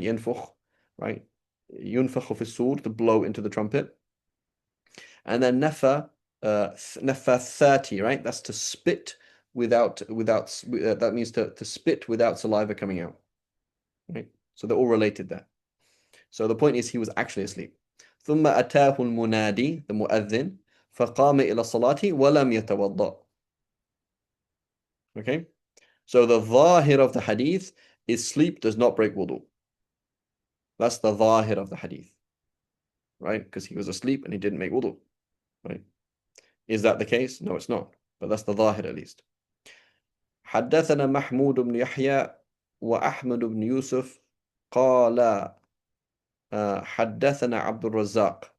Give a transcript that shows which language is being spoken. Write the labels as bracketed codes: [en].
[en] Yanfukh, right? Yunfakhu fi sur, to blow into the trumpet. And then nafa 30, right? That's to spit without that means to spit without saliva coming out, right? So they're all related there. So the point is he was actually asleep. [ar] ثم أتاه المنادي, the mu'adhin, فقام إلى الصلاة ولم يتوضأ. [en] Okay, so the zahir of the hadith is sleep does not break wudu. That's the zahir of the hadith, right? Because he was asleep and he didn't make wudu, right? Is that the case? No, it's not. But that's the zahir at least. [ar] حدثنا محمود بن يحيى وأحمد بن يوسف قال حدثنا عبد الرزاق.